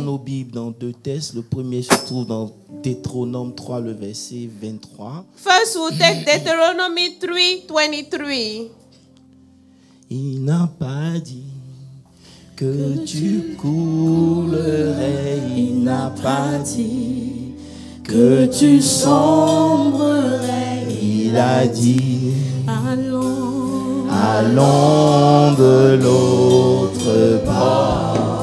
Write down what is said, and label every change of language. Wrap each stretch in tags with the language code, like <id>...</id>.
<fr>nos Bibles dans deux textes. Le premier se trouve dans Deutéronome 3, le verset 23.</fr> <en>First, we'll take Deuteronomy 3:23.</en> <fr>Il n'a pas dit que tu coulerais. Il n'a pas dit que tu sombrerais. Il a dit allons de l'autre bord.</fr>